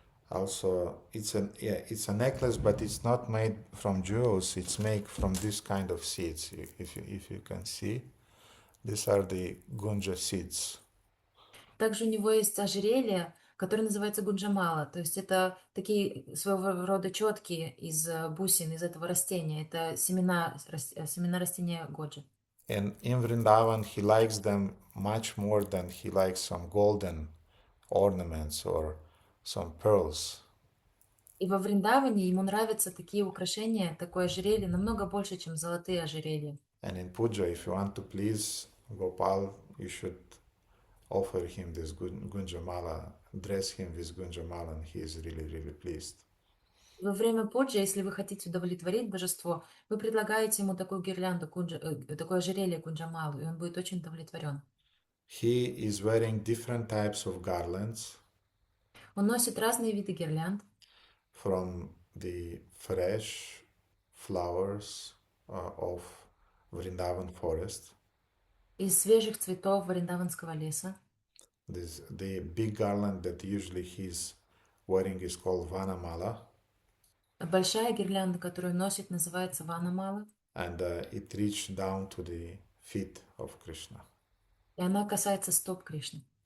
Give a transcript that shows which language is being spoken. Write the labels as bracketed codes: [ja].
[en] Also, it's a necklace, but it's not made from jewels. It's made from this kind of seeds. If you can see, these are the gunja seeds. [ru] Также у него есть ожерелье, которое называется гунджамала. То есть это такие своего рода четки из бусин, из этого растения. Это семена растения годжи. [en] And in Vrindavan, he likes them much more than he likes some golden ornaments or some pearls. [ru] И во Вриндаване ему нравятся такие украшения, такое ожерелье, намного больше, чем золотые ожерелья. [en] And in puja, if you want to please Gopal, you should offer him this gunjamala, dress him with gunjamala, and he is really, really pleased. [ru] Во время пуджи, если вы хотите удовлетворить божество, вы предлагаете ему такую гирлянду, такое ожерелье кунджамалу, и он будет очень удовлетворен. [en] He is wearing different types of garlands [ru] Он носит разные виды гирлянд, [en] from the fresh flowers of Vrindavan forest. [ru] из свежих цветов вриндаванского леса. [en] The big garland that usually he's wearing is called Vanamala, [ru] Большая гирлянда, которую он носит, называется ванамала, [en] and it reaches down to the feet of Krishna. [ru] и она касается стоп Кришны.